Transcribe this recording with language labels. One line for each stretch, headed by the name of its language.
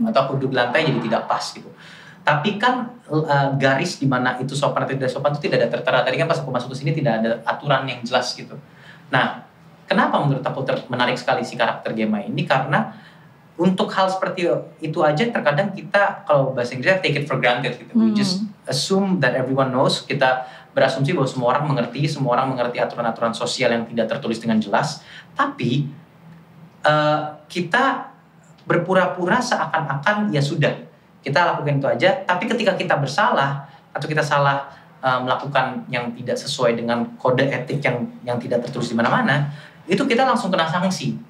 Indonesian: Atau aku duduk di lantai jadi tidak pas gitu. Tapi kan garis di mana itu sopan atau tidak sopan itu tidak ada tertera. Tadi kan pas aku masuk ke sini tidak ada aturan yang jelas gitu. Nah, kenapa menurut aku menarik sekali si karakter Gemma ini? Karena untuk hal seperti itu aja terkadang kita, kalau bahasa Inggrisnya
English: take it for granted
Indonesian: gitu.
English: We just assume that everyone knows.
Indonesian: Kita berasumsi bahwa semua orang mengerti aturan-aturan sosial yang tidak tertulis dengan jelas. Tapi kita berpura-pura seakan-akan ya sudah, kita lakukan itu aja. Tapi ketika kita bersalah atau kita salah melakukan yang tidak sesuai dengan kode etik yang tidak tertulis di mana-mana, itu kita langsung kena sanksi.